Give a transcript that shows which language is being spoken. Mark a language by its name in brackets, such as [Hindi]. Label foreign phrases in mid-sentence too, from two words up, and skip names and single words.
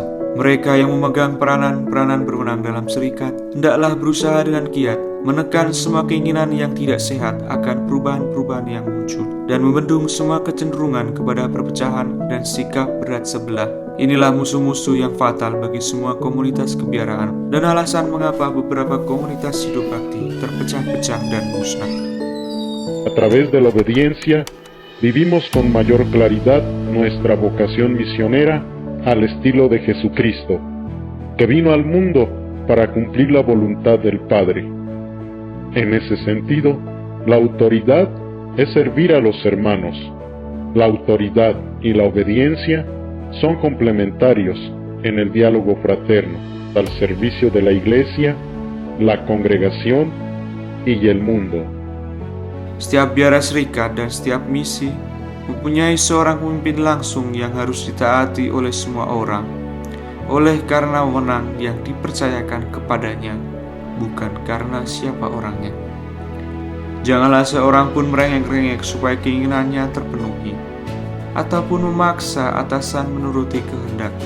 [Indonesian] Mereka yang memegang peranan-peranan berwenang dalam serikat hendaklah berusaha dengan giat menekan semua keinginan yang tidak sehat akan perubahan-perubahan yang muncul, dan membendung semua kecenderungan kepada perpecahan dan sikap berat sebelah. Inilah musuh-musuh yang fatal bagi semua komunitas kebiaraan, dan alasan mengapa beberapa komunitas hidup bakti terpecah-pecah dan musnah. [Spanish] A través de la obediencia, vivimos con mayor claridad nuestra vocación misionera al estilo de Jesucristo, que vino al mundo para cumplir la voluntad del Padre. En ese sentido, la autoridad es servir a los hermanos. La autoridad y la obediencia son complementarios en el diálogo fraterno, al servicio de la Iglesia, la congregación y el mundo. [Indonesian] Setiap biara serikat dan setiap misi mempunyai seorang pemimpin langsung yang harus ditaati oleh semua orang, oleh karena wewenang yang dipercayakan kepadanya, bukan karena siapa orangnya. Janganlah seorang pun merengek-rengek supaya keinginannya terpenuhi, ataupun memaksa atasan menuruti kehendaknya.